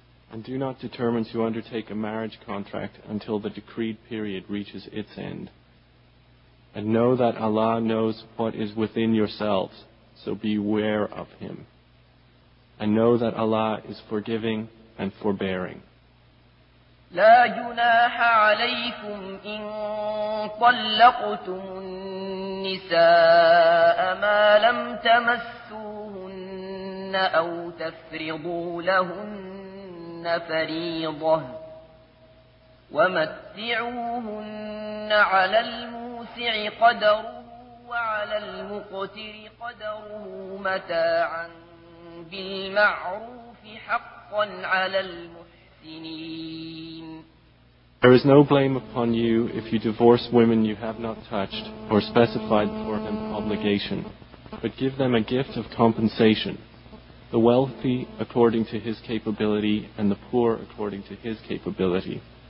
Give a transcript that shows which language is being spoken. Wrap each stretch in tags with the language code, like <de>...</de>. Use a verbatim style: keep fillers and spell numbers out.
<en>And do not determine to undertake a marriage contract until the decreed period reaches its end. And know that Allah knows what is within yourselves, so beware of Him. And know that Allah is forgiving and forbearing.</en> <ar>لا جناح عليكم إن طلقتم النساء ما لم تمسوهن أو تفرضوا لهن فريضة ومتعوهن على الموسع قدره وعلى المقتر قدره متاعا بالمعروف حقا على المحسنين.</ar> <en>There is no blame upon you if you divorce women you have not touched or specified for an obligation, but give them a gift of compensation. The wealthy according to his capability, and the poor according to his capability.</en>